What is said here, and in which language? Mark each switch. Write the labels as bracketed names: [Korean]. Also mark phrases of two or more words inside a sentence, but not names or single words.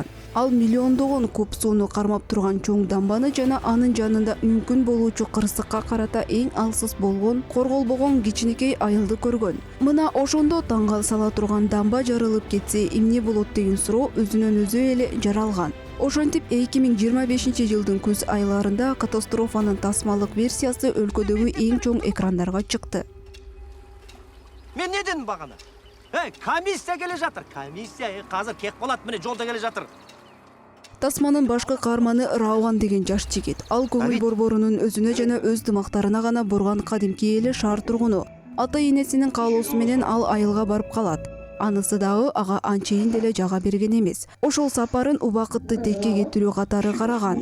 [Kyrgyz] Ал миллиондогон куб сууну кармап турган чоң дамбаны жана анын жанында мүмкүн болуучу кырсыкка карата эң алсыз болгон, корголбогон кичинекей айылды көргөн. Мына ошондо таңга сала турган дамба жарылып кетсе эмне болот деген суроо өзүнөн өзү эле жаралган. Ошентип 2025 жылдын күз айларында катастрофанын тасмалык версиясы өлкөдөгү эң чоң экрандарга чыкты. [Kazakh] Мен не дедім бағана? Комиссия келе жатыр. Комиссия қазір кек болат, міне жолда келе жатыр. [Kyrgyz] Тасманын башкы каарманы Рауган деген жаш жигит. Ал көңүл борборунун өзүнө жана өз дымактарына гана бурган кадимки эли шаар тургуну. Ата энесинин каалоосу менен ал айылга барып калат. Анысы дагы ага анчейин деле жага берген эмес. Ошол сапарын убакытты текке кетирүү катары караган.